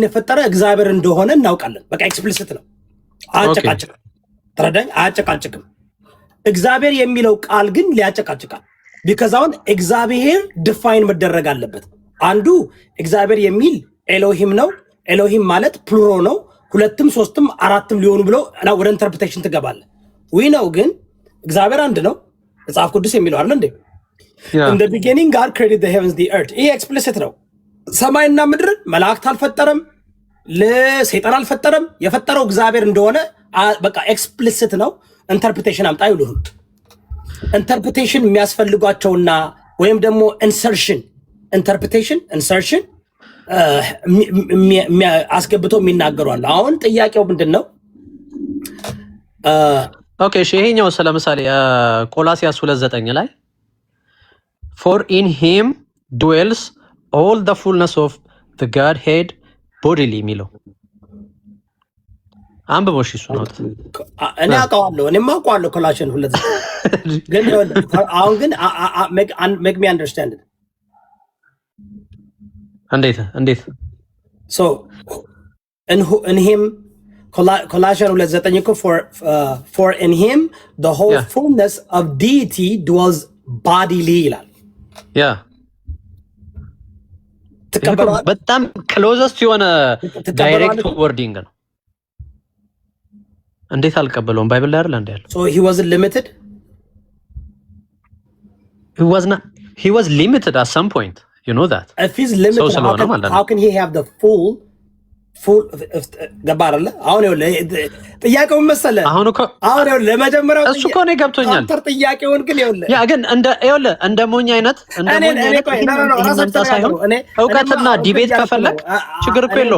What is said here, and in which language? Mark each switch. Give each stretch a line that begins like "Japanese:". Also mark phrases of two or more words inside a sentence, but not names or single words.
Amharic: የፈጠረ እግዚአብሔር እንደሆነ እናውቃለን። በቃ ኤክስፕሊሲት ነው። አጨቃጭቅ ተረዳኝ። አጨቃጭቅም እግዚአብሔር የሚለው ቃል ግን ሊያጨቃጭቃል። ቢካዝ አሁን እግዚአብሔር ዲፋይን መደረግ አለበት። አንዱ እግዚአብሔር የሚል ኤሎሂም ነው። ኤሎሂም ማለት ፕሉሮ ነው። ሁለትም ሶስትም አራትም ሊሆኑ ብለው ወደ ኢንተርፕሬቴሽን ትገባለህ። ነው ግን እግዚአብሔር አንድ ነው መጽሐፍ ቅዱስ የሚለው አይደል እንዴ?
English: in the beginning God created the heavens the earth።
Amharic: ይሄ ኤክስፕሊሲት ነው። ሰማይና ምድር መላእክት አልፈጠረም፣ ለሰይጣን አልፈጠረም። የፈጠረው እግዚአብሔር እንደሆነ በቃ ኤክስፕሊሲት ነው። ኢንተርፕሬቴሽን አምጣ ይሉህ። ኢንተርፕሬቴሽን የሚያስፈልጓቸውና ወይም ደግሞ ኢንሰርሽን ኢንተርፕሬቴሽን ኢንሰርሽን አስገብቶ የሚናገሩ አለ። አሁን ጥያቄው ምንድነው? ኦኬ እሺ፣ ይሄኛው ለምሳሌ ቆላሲያስ 2:9 ላይ
English: for in him dwells all the fullness of the Godhead bodily
Amharic: የሚለው አንብቦሽ እሱ ነው። እኔ አውቀዋለሁ፣ እኔማ አውቀዋለሁ ኮላሽን 2:9 ግን አሁን ግን
English: make me understand it እንዴት so in him Colossians 2:9 እኮ for in him the whole fullness of deity dwells bodily ይላል።
Amharic: ያ በጣም ክሎዘስት የሆነ
English: direct wording
Amharic: ነው። እንዴት አልቀበለውም? ባይብል ላይ አይደል እንዴ ያለው?
English: so he wasn't limited, he was limited at some point, you know that. if he's limited, how can he have the full ገባራለ?
Amharic: አሁን ጥያቄውን መሰለ አሁን ለመጀመሪያው እሱ እኮ ነው ገብቶኛል። ጥያቄውን ግን ያ ግን እንደ ሞኝ አይነት እውቀትና ዲቤት ከፈለግ ችግር እኮ የለውም።